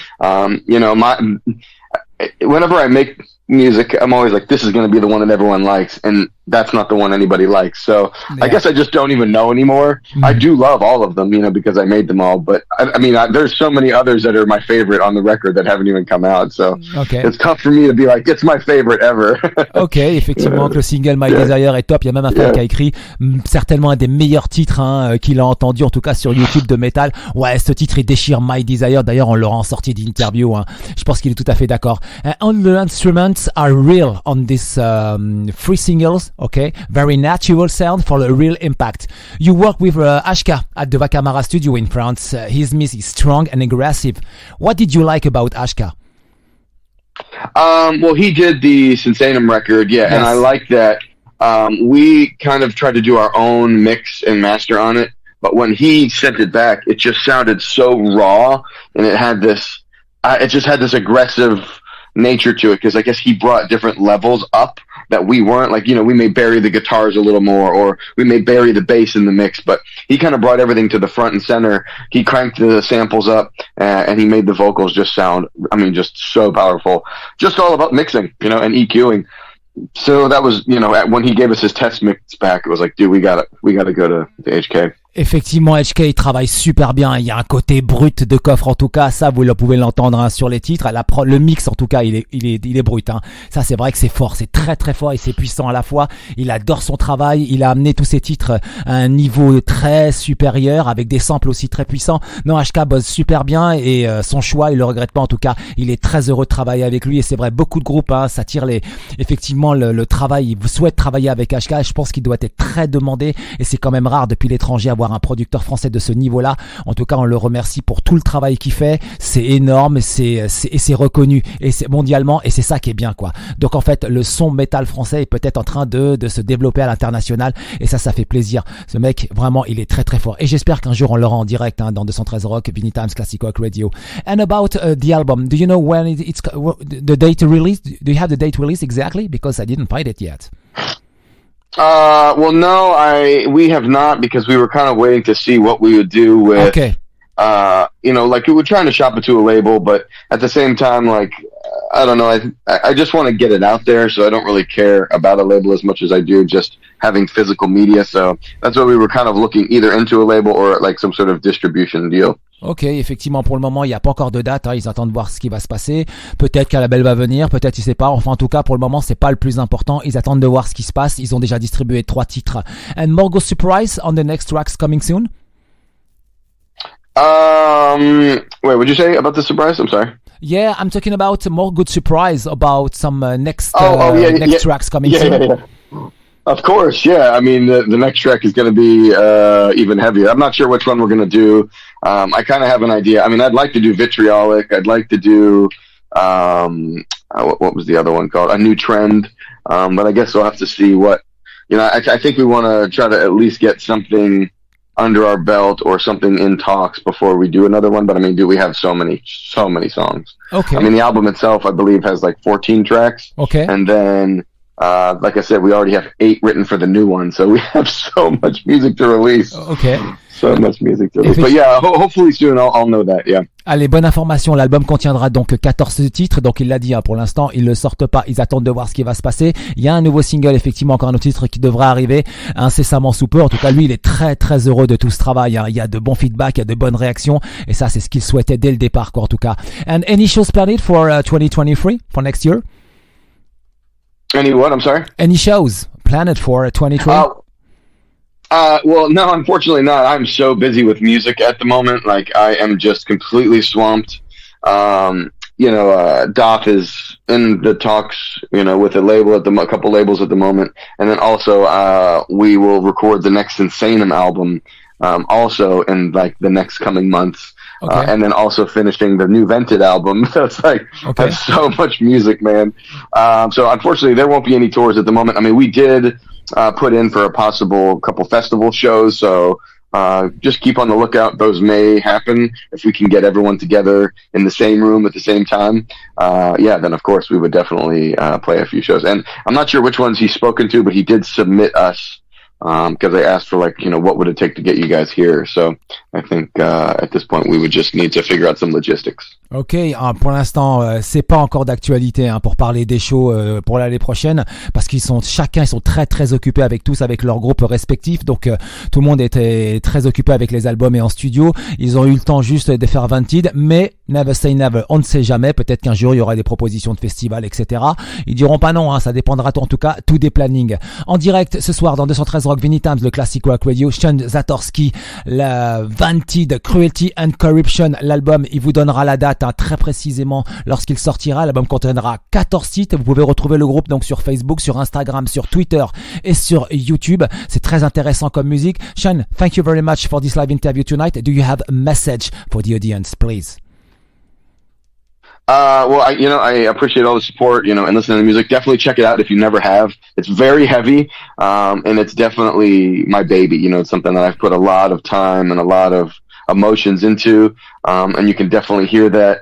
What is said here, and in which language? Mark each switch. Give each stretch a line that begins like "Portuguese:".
English: Whenever I make music, I'm always like, this is going to be the one that everyone likes, and that's not the one anybody likes. So yeah. I guess I just don't even know anymore. Mm-hmm. I do love all of them, because I made them all, but there's so many others that are my favorite on the record that haven't even come out. So It's tough for me to be like, it's my favorite ever.
French: Ok, effectivement, que le single My Desire est top. Il y a même un fan qui a écrit certainement un des meilleurs titres qu'il a entendu, en tout cas sur YouTube de metal. Ouais, ce titre il déchire, My Desire. D'ailleurs, on l'aura en sortie d'interview. Je pense qu'il est tout à fait d'accord.
English: All the instruments are real on this 3 singles. Okay, very natural sound for a real impact. You work with Ashka at the Vacamara studio in France. His music is strong and aggressive. What did you like about Ashka? Well, he did the Sinsanum record, yes. And I like that. We kind of tried to do our own mix and master on it, but when he sent it back, it just sounded so raw, and it had this. It just had this aggressive nature to it, because I guess he brought different levels up that we weren't. Like, we may bury the guitars a little more, or we may bury the bass in the mix, but he kind of brought everything to the front and center. He cranked the samples up, and he made the vocals just sound, just so powerful. Just all about mixing, and EQing. So that was, when he gave us his test mix back, it was like, dude, we gotta go to HK.
French: Effectivement, HK il travaille super bien. Il y a un côté brut de coffre, en tout cas. Ça, vous pouvez l'entendre sur les titres. Le mix, en tout cas, il est brut. Ça, c'est vrai que c'est fort. C'est très très fort et c'est puissant à la fois. Il adore son travail. Il a amené tous ses titres à un niveau très supérieur, avec des samples aussi très puissants. Non, HK bosse super bien et son choix, il le regrette pas. En tout cas, il est très heureux de travailler avec lui. Et c'est vrai, beaucoup de groupes, ça tire effectivement le travail. Ils souhaitent travailler avec HK. Je pense qu'il doit être très demandé et c'est quand même rare depuis l'étranger avoir un producteur français de ce niveau-là. En tout cas, on le remercie pour tout le travail qu'il fait. C'est énorme, c'est reconnu et c'est mondialement, et c'est ça qui est bien, quoi. Donc en fait, le son métal français est peut-être en train de se développer à l'international, et ça fait plaisir. Ce mec, vraiment, il est très très fort. Et j'espère qu'un jour on l'aura en direct dans 213 Rock, Vinylestimes, Classic Rock Radio.
English: And about the album, do you know when it's the date release? Do you have the date release exactly? Because I didn't find it yet. Well, no, we have not, because we were kind of waiting to see what we would do with, like we were trying to shop it to a label, but at the same time, like, I don't know, I just want to get it out there, so I don't really care about a label as much as I do just having physical media, so that's why we were kind of looking either into a label or like some sort of distribution deal.
French: Ok, effectivement, pour le moment, il n'y a pas encore de date. Ils attendent de voir ce qui va se passer. Peut-être qu'un label va venir, peut-être, je sais pas. Enfin, en tout cas, pour le moment, c'est pas le plus important. Ils attendent de voir ce qui se passe. Ils ont déjà distribué 3 titres.
English: And more go surprise on the next tracks coming soon? Wait, what'd you say about the surprise? I'm sorry. Yeah, I'm talking about more good surprise about some next tracks coming soon. Yeah. Of course, yeah. I mean, the next track is going to be even heavier. I'm not sure which one we're going to do. I kind of have an idea. I mean, I'd like to do Vitriolic. I'd like to do what was the other one called? A New Trend. But I guess we'll have to see what. I think we want to try to at least get something under our belt or something in talks before we do another one. But I mean, we have so many songs. Okay. I mean, the album itself, I believe, has like 14 tracks. Okay. And then. Like I said, we already have 8 written for the new one, so we have so much music to release. Okay. So much music to release. But yeah, hopefully soon I'll know that, yeah.
French: Allez, bonne information, l'album contiendra donc 14 titres, donc il l'a dit, pour l'instant ils le sortent pas, ils attendent de voir ce qui va se passer. Il y a un nouveau single, effectivement, encore un autre titre qui devra arriver incessamment sous peu. En tout cas, lui, il est très très heureux de tout ce travail, Il y a de bons feedbacks, il y a de bonnes réactions, et ça, c'est ce qu'il souhaitait dès le départ, quoi, en tout cas.
English: And any shows planned for 2023, for next year? Any what? I'm sorry? Any shows planned for 2020? Well, no, unfortunately not. I'm so busy with music at the moment. Like, I am just completely swamped. Doc is in the talks, with a couple labels at the moment. And then also, we will record the next Insanum album, also in like the next coming months. Okay. And then also finishing the new Vented album. That's that's so much music, man. So unfortunately there won't be any tours at the moment. I mean, we did, put in for a possible couple festival shows. So, just keep on the lookout. Those may happen if we can get everyone together in the same room at the same time. Then of course we would definitely, play a few shows. And I'm not sure which ones he's spoken to, but he did submit us, because they asked for what would it take to get you guys here. So I think at this point we would just need to figure out some logistics.
French: Ok, pour l'instant c'est pas encore d'actualité pour parler des shows pour l'année prochaine, parce qu'ils sont très très occupés avec leurs groupes respectifs, donc tout le monde était très occupé avec les albums et en studio. Ils ont eu le temps juste de faire Vented, mais
English: never say never,
French: on ne sait jamais, peut-être qu'un jour il y aura des propositions de festivals, etc. Ils diront pas non, ça dépendra en tout cas tout des plannings. En direct ce soir dans 213 Rock Vinylestimes, le Classic Rock Radio, Sean Zatorsky, la Vented, Cruelty and Corruption, l'album, il vous donnera la date très précisément lorsqu'il sortira. L'album contiendra 14 titres. Vous pouvez retrouver le groupe donc sur Facebook, sur Instagram, sur Twitter et sur YouTube. C'est très intéressant comme musique.
English: Sean, thank you very much for this live interview tonight. Do you have a message for the audience, please? I appreciate all the support, and listening to the music. Definitely check it out if you never have. It's very heavy, and it's definitely my baby. It's something that I've put a lot of time and a lot of emotions into, and you can definitely hear that.